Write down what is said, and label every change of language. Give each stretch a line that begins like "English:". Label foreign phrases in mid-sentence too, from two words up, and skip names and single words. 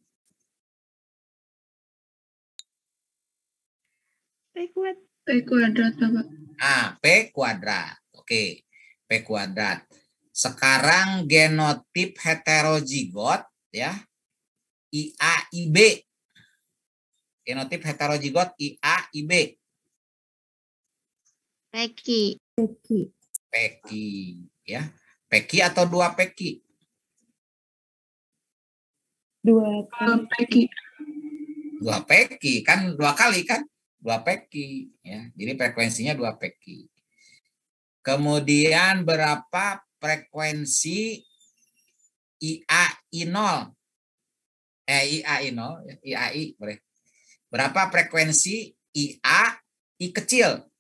Indonesian: P kuadrat, Bapak. P kuadrat. Oke, P kuadrat. Sekarang genotip heterozigot ya, IA-IB. Genotip heterozigot IA-IB. PEKI PEKI ya. peki atau 2 peki? 2 peki. 2 peki kan 2 kali kan? 2 peki ya. Jadi frekuensinya 2 peki. Kemudian berapa frekuensi IAI0? IAI0, IAI boleh. Berapa frekuensi I kecil?